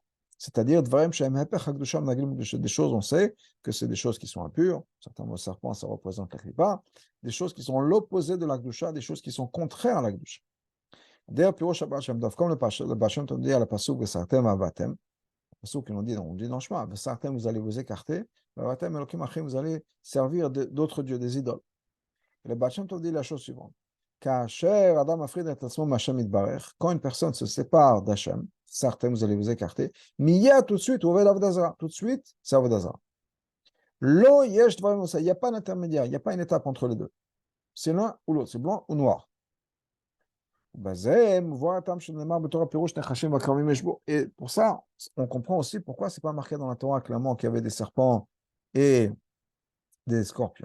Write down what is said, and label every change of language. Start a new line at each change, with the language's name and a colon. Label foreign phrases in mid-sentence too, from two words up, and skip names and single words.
French: C'est-à-dire, des choses, on sait que c'est des choses qui sont impures. Certains mots serpents, ça représente la klipa. Des choses qui sont l'opposé de la gdusha, des choses qui sont contraires à la gdusha. D'ailleurs, comme le Baal Shem Tov dit à la pasuk
Hebrew: וסרתם ועבדתם,
French: le pasuk qui nous dit, on dit dans le chemin, Vesartem, vous allez vous écarter,
Hebrew: ועבדתם אלוקים אחרים,
French: vous allez servir d'autres dieux, des idoles. Et le Baal Shem Tov dit la chose suivante. Quand une personne se sépare d'Hachem, certains vous allez vous écarter, Miya tout de suite, tout de suite, c'est Avodazara.
Hebrew: לא יש דברים,
French: il n'y a pas d'intermédiaire, il n'y a pas une étape entre les deux. C'est l'un ou l'autre, c'est blanc ou noir. Et pour ça, on comprend aussi pourquoi c'est pas marqué dans la Torah clairement qu'il y avait des serpents et des scorpions.